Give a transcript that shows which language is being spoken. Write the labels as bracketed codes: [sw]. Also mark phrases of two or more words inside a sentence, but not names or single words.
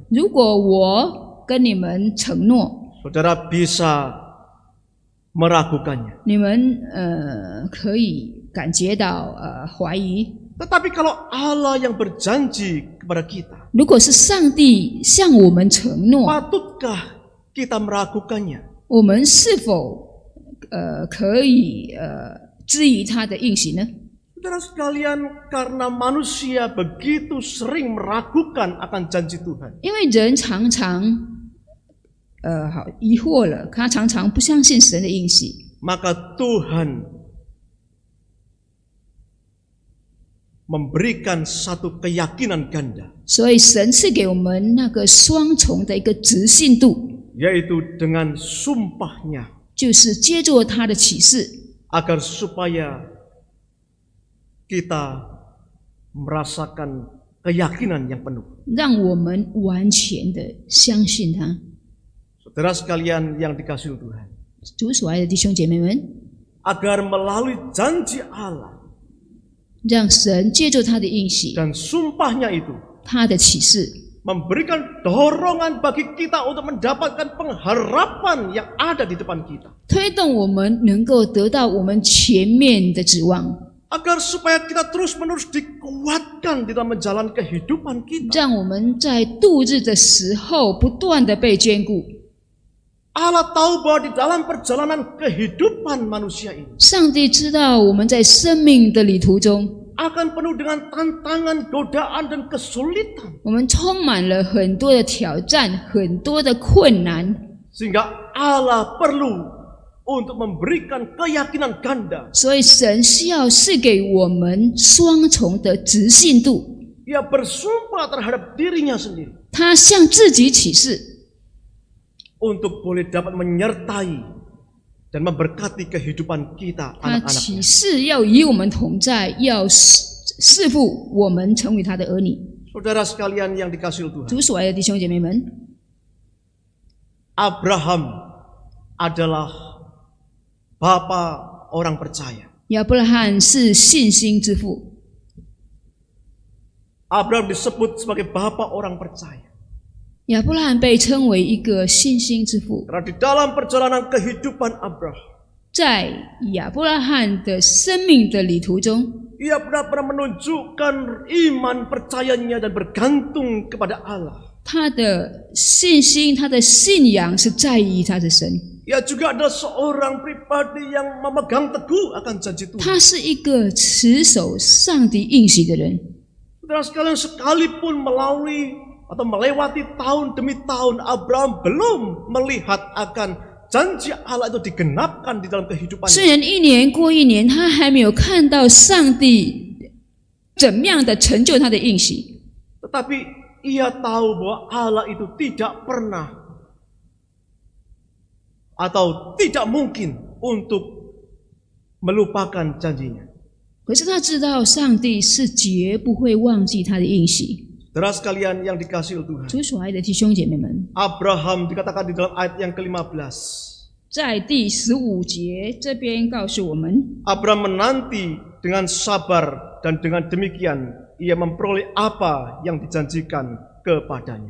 [zh] 如果我跟你们承诺， [id] saudara bisa meragukannya. [zh] 你们可以感觉到怀疑。 [id] Tetapi kalau Allah yang berjanji kepada kita, [zh] 如果是上帝向我们承诺， [id] patutkah kita meragukannya? [zh] 我们是否可以质疑他的应许呢？ [id] Saudara sekalian, karena manusia begitu sering meragukan akan janji Tuhan, [zh] 因为人常常好疑惑了，他常常不相信神的应许， [id] maka Tuhan memberikan satu keyakinan ganda, [zh] 所以神赐给我们那个双重的一个直信度， [id] yaitu dengan sumpahnya, [zh] 就是接受他的启示， [id] agar supaya kita merasakan keyakinan yang penuh. [zh] 让我们完全的相信他。 [id] Saudara sekalian yang dikasihi Tuhan, [zh] 主所爱的弟兄姐妹们， [id] agar melalui janji Allah [zh] 让神接受他的应许， [id] dan sumpahnya itu [zh] 他的启示， [id] memberikan dorongan bagi kita untuk mendapatkan pengharapan yang ada di depan kita, [zh] 推动我们能够得到我们前面的指望， [id] agar supaya kita terus-menerus dikuatkan di dalam menjalani kehidupan kita. [zh] 让我们在度日的时候不断的被眷顾。 [id] Allah tahu bahwa di dalam perjalanan kehidupan manusia ini [zh] 上帝知道我们在生命的旅途中， [id] akan penuh dengan tantangan, godaan, dan kesulitan. [zh] 我们充满了很多的挑战，很多的困难， [id] Sehingga Allah perlu untuk memberikan keyakinan ganda. [zh] 所以神需要赐给我们双重的直信度。 [id] Ia bersumpah terhadap dirinya sendiri [zh] 他向自己起誓， [id] untuk boleh dapat menyertai dan memberkati kehidupan kita [zh] 他起 [id] anak-anaknya. [zh] 誓要与我们同在，要赐福我们成为他的儿女。 [id] Saudara sekalian yang dikasihi Tuhan, [zh] 主所爱的弟兄姐妹们， [id] Abraham adalah bapa orang percaya. [zh] 亚伯拉罕是信心之父， [id] Abraham disebut sebagai bapa orang percaya [zh] 亚伯拉罕被称为一个信心之父。 [id] karena di dalam perjalanan kehidupan Abraham, [zh] 在亚伯拉罕的生命的旅途中， [id] ia benar-benar menunjukkan iman percayanya dan bergantung kepada Allah. [zh] 他的信心、他的信仰是在于他的神。 [id] Ia juga adalah seorang pribadi yang memegang teguh akan janji Tuhan. [zh] 他是一个持守上帝应许的人。 [id] Saudara sekalian, sekalipun melalui atau melewati tahun demi tahun, Abraham belum melihat akan janji Allah itu digenapkan di dalam kehidupannya. [zh] 虽然一年过一年，他还没有看到上帝怎么样的成就他的应许， [id] Tetapi ia tahu bahwa Allah itu tidak pernah atau tidak mungkin untuk melupakan janjinya. [zh] 可是他知道上帝是绝不会忘记他的应许。 [id] Saudara sekalian yang dikasihi Tuhan, [zh] 主所爱的弟兄姐妹们， [id] Abraham dikatakan di dalam ayat yang ke-15. [zh] 在第15节这边告诉我们， [id] Abraham menanti dengan sabar dan dengan demikian ia memperoleh apa yang dijanjikan kepadanya.